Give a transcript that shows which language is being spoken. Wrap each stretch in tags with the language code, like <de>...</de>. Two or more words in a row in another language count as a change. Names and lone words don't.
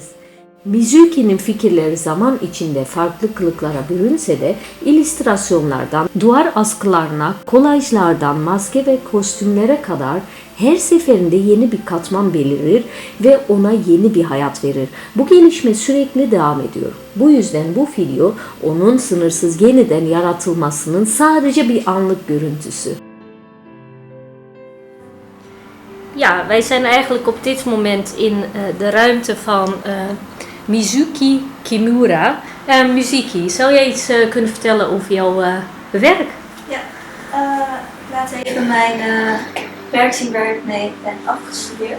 <tr>Mizuki'nin fikirleri zaman içinde farklı kılıklara bürünse de illüstrasyonlardan duvar askılarına, kolajlardan maske ve kostümlere kadar her seferinde yeni bir katman belirir ve ona yeni bir hayat verir. Bu gelişme sürekli devam ediyor. Bu yüzden bu video onun sınırsız yeniden yaratılmasının sadece bir anlık görüntüsü.</tr> <nl>Ja, wij zijn eigenlijk op dit moment in de ruimte van Mizuki Kimura. Mizuki, zou jij iets kunnen vertellen over jouw werk? Ja, ik laat even mijn werk zien waar ik mee ben afgestudeerd.</nl>